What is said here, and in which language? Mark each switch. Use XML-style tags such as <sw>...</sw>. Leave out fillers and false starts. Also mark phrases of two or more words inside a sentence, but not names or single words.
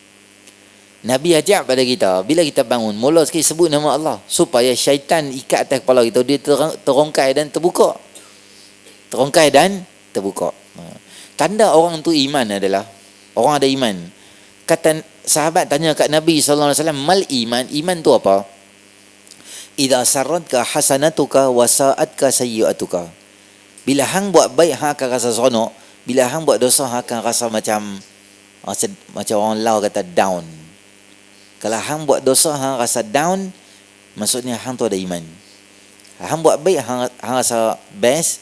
<ms>Nabi ajak pada kita, bila kita bangun, mula sekali sebut nama Allah, supaya syaitan ikat atas kepala kita, dia terongkai dan terbuka. Terongkai dan terbuka. Tanda orang tu iman adalah, orang ada iman. Kata sahabat tanya kat Nabi SAW,</ms> <ar>ما الإيمان?</ar> <ms>Iman tu apa?</ms> <ar>إذا سرتك حسنتك وساءتك سيئتك.</ar> <ms>Bila hang buat baik, hang akan rasa seronok. Bila hang buat dosa, hang akan rasa macam orang lau kata down. Kalau hang buat dosa, hang rasa down, maksudnya hang tu ada iman. Hang buat baik, hang rasa best.</ms>